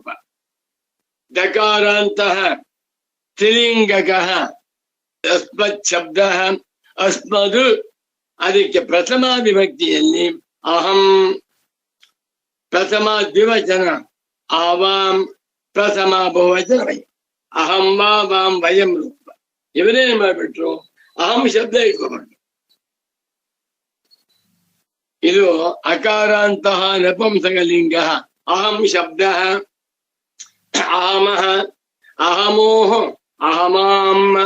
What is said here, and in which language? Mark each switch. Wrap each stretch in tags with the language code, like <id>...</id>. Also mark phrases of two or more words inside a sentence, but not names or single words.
<kn>ದಕಾರಾಂತಹ ತ್ರಿಲಿಂಗಕ ಅಸ್ಮತ್ ಶಬ್ದ ಅಸ್ಮದು. ಅದಕ್ಕೆ ಪ್ರಥಮ ವಿಭಕ್ತಿಯಲ್ಲಿ ಅಹಂ ಪ್ರಥಮ ದ್ವಿವಚನ, ಆವಾಂ ಪ್ರಥಮ ಬಹುವಚನ ವಯಂ.</kn> <sa>ಅಹಂ ವಾಂ ವಯಂ</sa> <kn>ರೂಪ. ಇವರೇನ್ ಮಾಡ್ಬಿಟ್ರು? ಅಹಂ ಶಬ್ದ ಇಟ್ಕೊಬಾರ್ದು. ಇದು ಅಕಾರಾಂತಹ ನಪುಂಸಕಲಿಂಗ. ಅಹಂ ಶಬ್ದ</kn> <sa>ಅಹಮಃ ಅಹಮೋಹ ಅಹಮಾಂ.</sa>